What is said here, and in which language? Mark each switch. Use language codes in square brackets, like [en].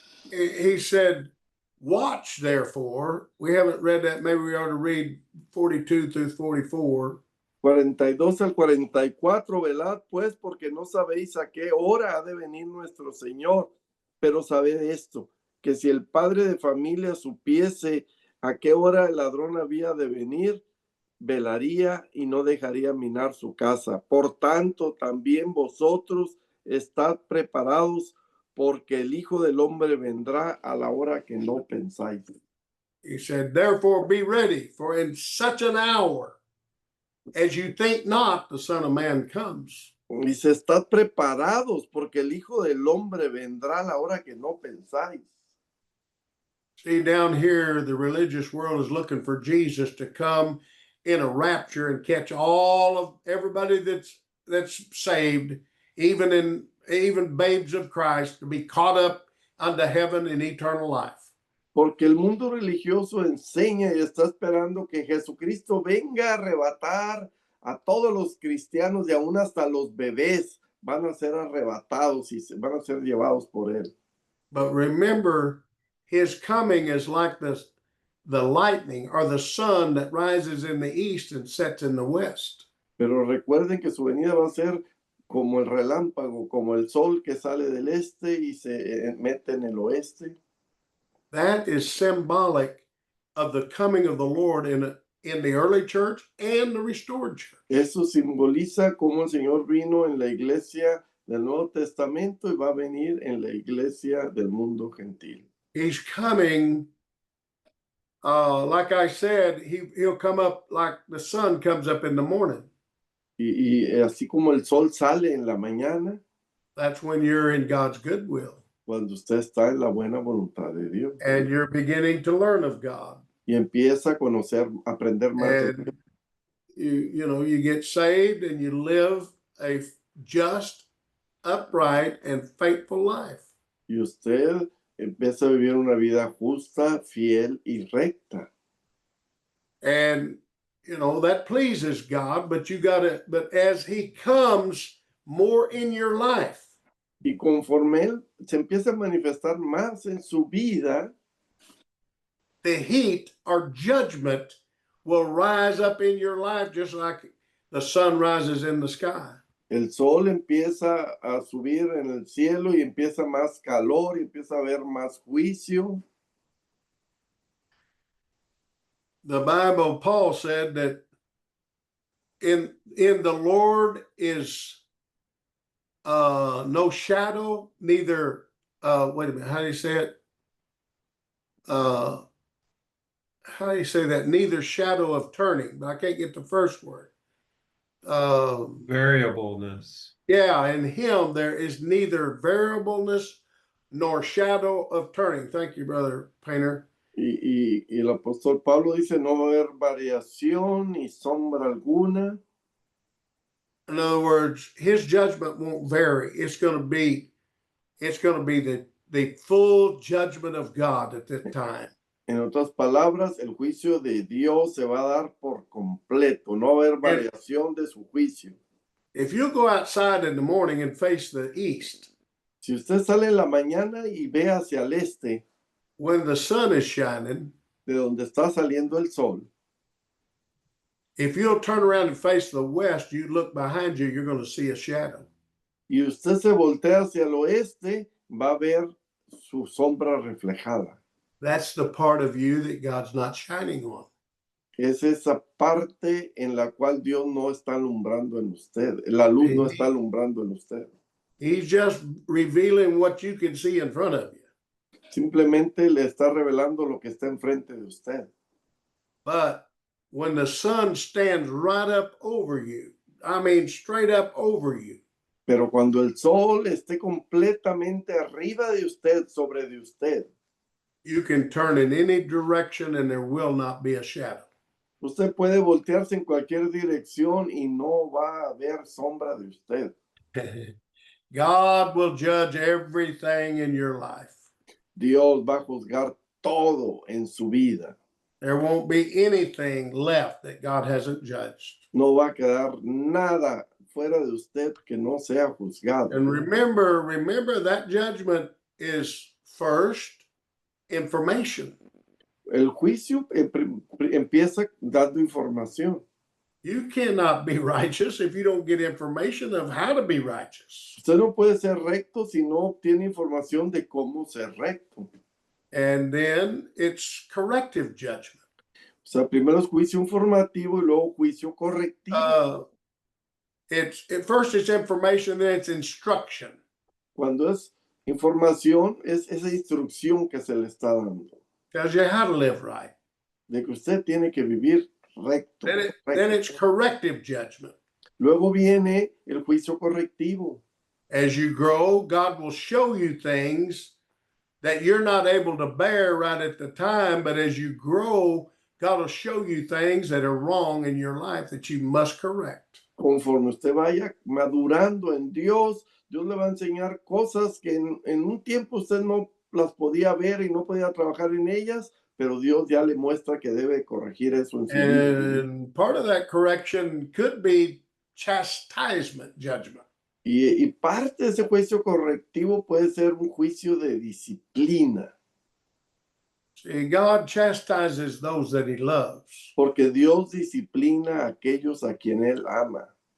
[en] He said, watch therefore. We haven't read that. Maybe we ought to read 42 through 44. [es] 42 al 44, velad pues, porque no sabéis a qué hora ha de venir nuestro Señor. Pero sabed esto, que si el padre de familia supiese a qué hora el ladrón había de venir, velaría y no dejaría minar su casa. Por tanto, también vosotros estad preparados, porque el Hijo del Hombre vendrá a la hora que no pensáis. [en] He said, therefore be ready, for in such an hour as you think not, the Son of Man comes. [es] Dice, estad preparados, porque el Hijo del Hombre vendrá a la hora que no pensáis. [en] See, down here, the religious world is looking for Jesus to come in a rapture and catch all of everybody that's saved, even babes of Christ, to be caught up unto heaven in eternal life. [es] Porque el mundo religioso enseña y está esperando que Jesucristo venga a arrebatar a todos los cristianos y aún hasta los bebés van a ser arrebatados y van a ser llevados por él. [en] But remember, his coming is like the lightning or the sun that rises in the east and sets in the west. [es] Pero recuerden que su venida va a ser como el relámpago, como el sol que sale del este y se mete en el oeste. [en] That is symbolic of the coming of the Lord in the early church and the restored church. [es] Eso simboliza cómo el Señor vino en la iglesia del Nuevo Testamento y va a venir en la iglesia del mundo gentil. [en] He's coming, like I said, he'll come up like the sun comes up in the morning. [es] Y así como el sol sale en la mañana, [en] that's when you're in God's goodwill. [es] Cuando usted está en la buena voluntad de Dios. [en] And you're beginning to learn of God. [es] Y empieza a conocer, aprender más. [en] And you get saved and you live a just, upright, and faithful life. [es] Y usted empieza a vivir una vida justa, fiel y recta. [en] And that pleases God, but but as he comes more in your life. [es] Y conforme él se empieza a manifestar más en su vida, [en] the heat or judgment will rise up in your life just like the sun rises in the sky. [es] El sol empieza a subir en el cielo y empieza más calor y empieza a haber más juicio. [en] The Bible, Paul said that in the Lord is no shadow, neither, wait a minute, how do you say it? How do you say that? Neither shadow of turning, but I can't get the first word. Variableness. Yeah, in him there is neither variableness nor shadow of turning. Thank you, Brother Painter. [es] Y el apóstol Pablo dice, no va a haber variación ni sombra alguna. [en] In other words, his judgment won't vary. It's going to be the full judgment of God at that time. [es] En otras palabras, el juicio de Dios se va a dar por completo, no va a haber variación de su juicio. [en] If you go outside in the morning and face the east, [es] Si usted sale en la mañana y ve hacia el este, [en] when the sun is shining, [es] de donde está saliendo el sol, [en] if you'll turn around and face the west, you look behind you, you're going to see a shadow. [es] y usted se voltea hacia el oeste, va a ver su sombra reflejada. [en] That's the part of you that God's not shining on. [es] Es esa parte en la cual Dios no está alumbrando en usted. La luz no está alumbrando en usted. [en] He's just revealing what you can see in front of you. [es] Simplemente le está revelando lo que está enfrente de usted. [en] But when the sun stands right up over you, I mean straight up over you, [es] Pero cuando el sol esté completamente arriba de usted, sobre de usted, [en] you can turn in any direction and there will not be a shadow. [es] usted puede voltearse en cualquier dirección y no va a haber sombra de usted. [en] God will judge everything in your life. [es] Dios va a juzgar todo en su vida. [en] There won't be anything left that God hasn't judged. [es] No va a quedar nada fuera de usted que no sea juzgado. [en] And remember that judgment is first information. [es] El juicio empieza dando información. [en] You cannot be righteous if you don't get information of how to be righteous. [es] Usted no puede ser recto si no obtiene información de cómo ser recto. [en] And then it's corrective judgment. [es] O sea, primero es juicio informativo y luego juicio correctivo. [en] First it's information, then it's instruction. [es] Cuando es información, es esa instrucción que se le está dando. [en] Tells you how to live right. [es] De que usted tiene que vivir recto. [en] Then it's corrective judgment. [es] Luego viene el juicio correctivo. [en] As you grow, God will show you things that you're not able to bear right at the time, but as you grow, God will show you things that are wrong in your life that you must correct. [es] Conforme usted vaya madurando en Dios, Dios le va a enseñar cosas que en un tiempo usted no las podía ver y no podía trabajar en ellas, pero Dios ya le muestra que debe corregir eso en su vida. [en] And part of that correction could be chastisement judgment. [es] Y parte de ese juicio correctivo puede ser un juicio de disciplina. [en] See, God chastises those that he loves. [es] Porque Dios disciplina a aquellos a quien Él ama.